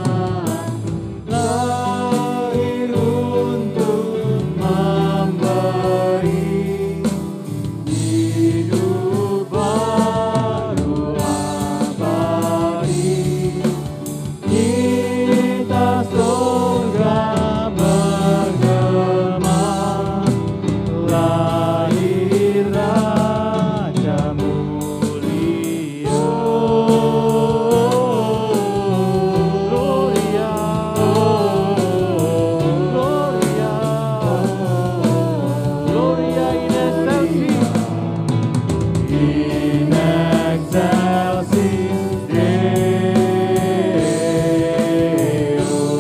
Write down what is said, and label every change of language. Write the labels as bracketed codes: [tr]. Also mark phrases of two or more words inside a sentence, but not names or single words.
[id] Lahir untuk memberi hidup baru abadi. Kita surga bergema, lahir Raja mulia. [la] Gloria, Gloria, Gloria in excelsis, in excelsis Deo.